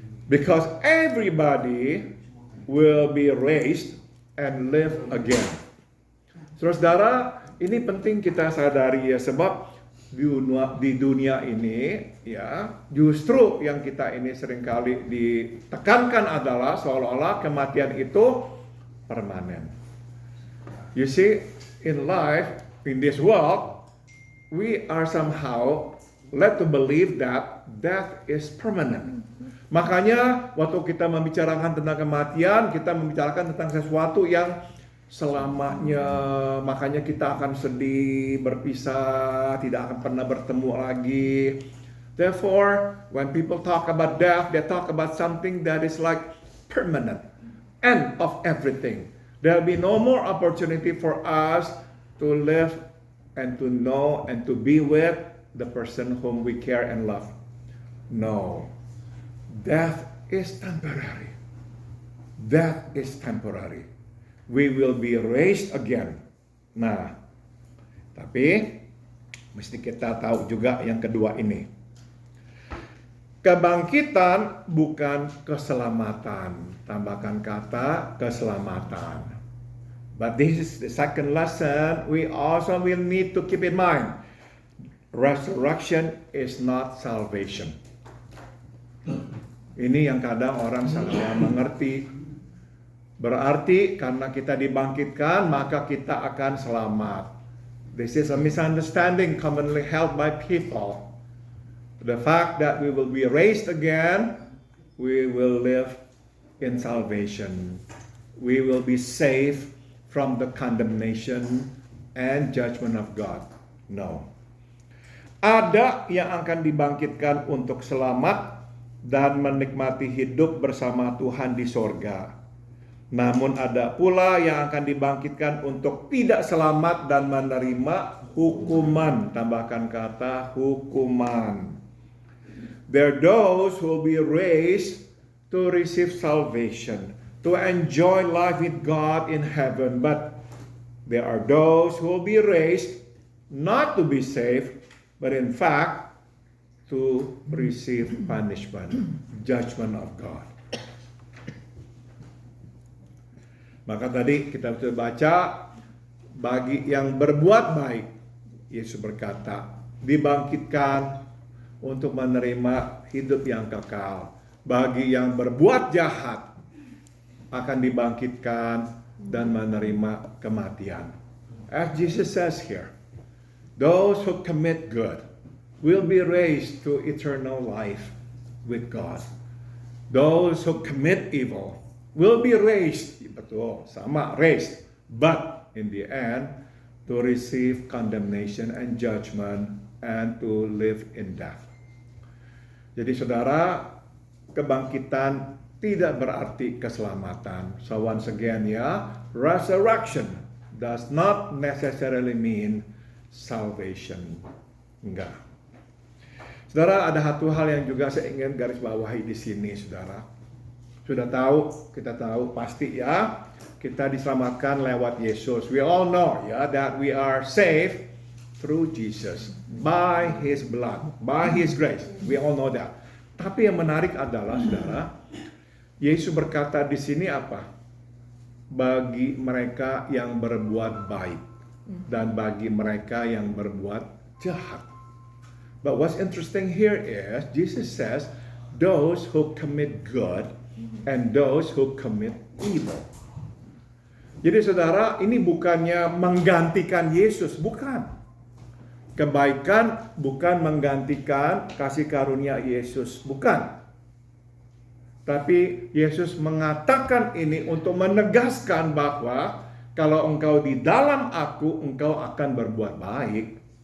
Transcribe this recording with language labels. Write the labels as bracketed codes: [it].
[en] Because everybody will be raised and live again. [id] Saudara, ini penting kita sadari ya, sebab di dunia ini ya, justru yang kita ini seringkali ditekankan adalah seolah-olah kematian itu permanen. [en] You see, in life, in this world, we are somehow led to believe that death is permanent. [id] Makanya waktu kita membicarakan tentang kematian, kita membicarakan tentang sesuatu yang selamanya, makanya kita akan sedih, berpisah, tidak akan pernah bertemu lagi. [en] Therefore, when people talk about death, they talk about something that is like permanent, end of everything. There'll be no more opportunity for us to live and to know and to be with the person whom we care and love. No, death is temporary. Death is temporary. We will be raised again. [id] Nah, tapi mesti kita tahu juga yang kedua ini. Kebangkitan bukan keselamatan. Tambahkan kata keselamatan. [en] But this is the second lesson we also will need to keep in mind. Resurrection is not salvation. [id] Ini yang kadang orang salah mengerti. Berarti karena kita dibangkitkan, maka kita akan selamat. [en] This is a misunderstanding commonly held by people. The fact that we will be raised again, we will live in salvation. We will be saved from the condemnation and judgment of God. No. [id] Ada yang akan dibangkitkan untuk selamat dan menikmati hidup bersama Tuhan di sorga. Namun ada pula yang akan dibangkitkan untuk tidak selamat dan menerima hukuman. Tambahkan kata hukuman. [en] There are those who will be raised to receive salvation, to enjoy life with God in heaven. But there are those who will be raised not to be saved, but in fact to receive punishment, judgment of God. [id] Maka tadi kita sudah baca, bagi yang berbuat baik, Yesus berkata, dibangkitkan untuk menerima hidup yang kekal. Bagi yang berbuat jahat, akan dibangkitkan dan menerima kematian. [en] As Jesus says here, those who commit good will be raised to eternal life with God. Those who commit evil will be raised, [id] betul, sama, [en] raised, but in the end, to receive condemnation and judgment and to live in death. [id] Jadi saudara, kebangkitan tidak berarti keselamatan. [en] So once again [id] ya, [en] resurrection does not necessarily mean salvation. [id] Enggak. Saudara, ada satu hal yang juga saya ingin garis bawahi di sini, saudara. Sudah tahu, kita tahu pasti ya, kita diselamatkan lewat Yesus. [en] We all know ya that we are saved through Jesus, by His blood, by His grace. We all know that. [id] Tapi yang menarik adalah, saudara, Yesus berkata di sini apa? Bagi mereka yang berbuat baik dan bagi mereka yang berbuat jahat. But what's interesting here is Jesus says, those who commit good and those who commit evil. Jadi saudara, ini bukannya menggantikan Yesus, bukan. Kebaikan bukan menggantikan kasih karunia Yesus, bukan. Tapi Yesus mengatakan ini untuk menegaskan bahwa kalau engkau di dalam aku, engkau akan berbuat baik.